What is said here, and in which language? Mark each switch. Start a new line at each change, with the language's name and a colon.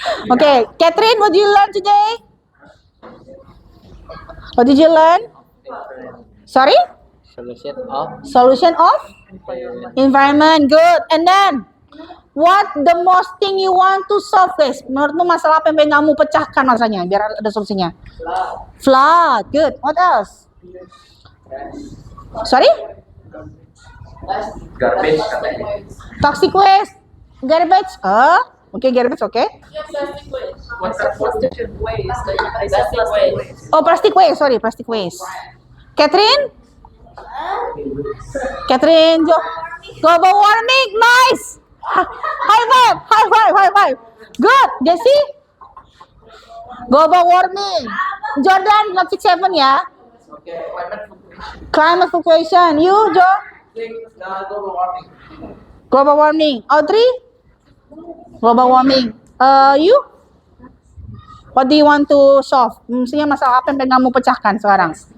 English: Okay, Catherine, what did you learn today? What did you learn? Sorry? Solution of environment. Good. And then, what the most thing you want to solve, guys?
Indonesian: Menurutmu masalah apa yang pengen kamu pecahkan masanya biar ada solusinya?
English: Flood. Good. What else? Sorry? Garbage. Toxic waste. Garbage. Okay, garbage. Okay. Yeah, plastic waste. What's the plastic waste? Plastic waste. Oh, plastic waste. Sorry, plastic waste. Catherine? Catherine, global warming. Nice. High five. High five. High five. Good. Jessie? Global warming. Jordan, not 6 7 ya. Okay, Climate fluctuation. You, Joe? global warming. Global warming. Audrey? Global warming. You? What do you want to solve?
Indonesian: Maksudnya masalah apa yang pengen kamu pecahkan sekarang?